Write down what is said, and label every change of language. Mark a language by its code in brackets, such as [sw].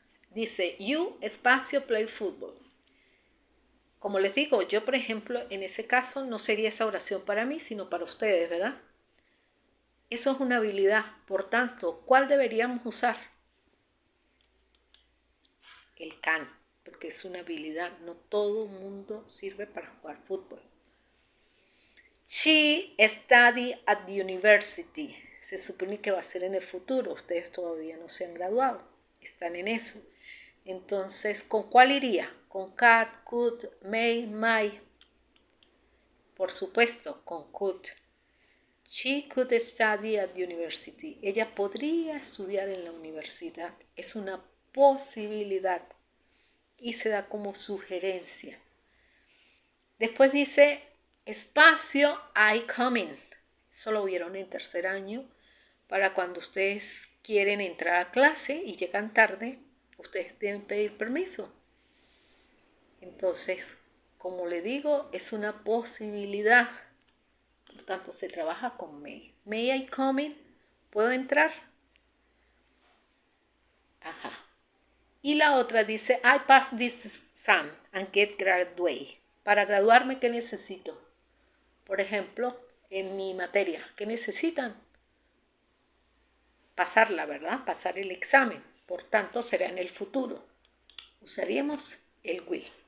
[es] Dice, you, espacio, [en] play football. [es] Como les digo, yo por ejemplo, en ese caso no sería esa oración para mí, sino para ustedes, ¿verdad? Eso es una habilidad. Por tanto, ¿cuál deberíamos usar? el can, porque es una habilidad. No todo el mundo sirve para jugar fútbol. [en] She studied at the university. [es] Se supone que va a ser en el futuro. Ustedes todavía no se han graduado. Están en eso. Entonces, ¿con cuál iría? Con can, could, may, might. Por supuesto, con could. [en] She could study at the university. [es] Ella podría estudiar en la universidad. Es una posibilidad y se da como sugerencia. Después dice espacio [en] I coming. [es] Eso lo vieron en tercer año. Para cuando ustedes quieren entrar a clase y llegan tarde, ustedes deben pedir permiso. Entonces, como le digo, es una posibilidad. Por tanto, se trabaja con may. [en] May I come in? [es] ¿Puedo entrar? Ajá. Y la otra dice, [en] I pass this exam and get graduated. [es] Para graduarme, ¿qué necesito? Por ejemplo, en mi materia, ¿qué necesitan? Pasarla, ¿verdad? Pasar el examen. Por tanto, será en el futuro. Usaríamos el will.